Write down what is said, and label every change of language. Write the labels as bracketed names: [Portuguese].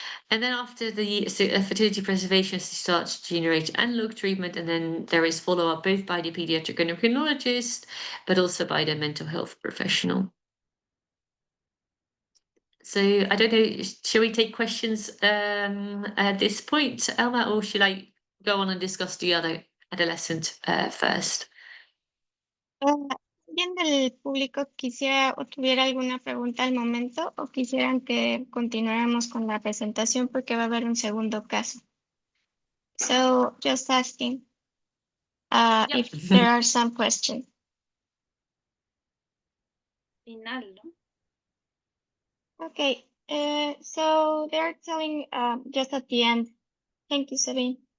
[English] And then after the fertility preservation, she starts to generate analog treatment, and then there is follow-up both by the pediatric endocrinologist, but also by the mental health professional. So I don't know, shall we take questions at this point, Elma, or should I go on and discuss the other adolescent first? [Spanish] ¿Alguien del público quisiera o tuviera alguna pregunta al momento o quisieran que continuáramos con la presentación porque va a haber un segundo caso? [English] So just asking if there are some questions. [Spanish] Final, ¿no? [English] Okay, so they're telling just at the end. Thank you, Sabine.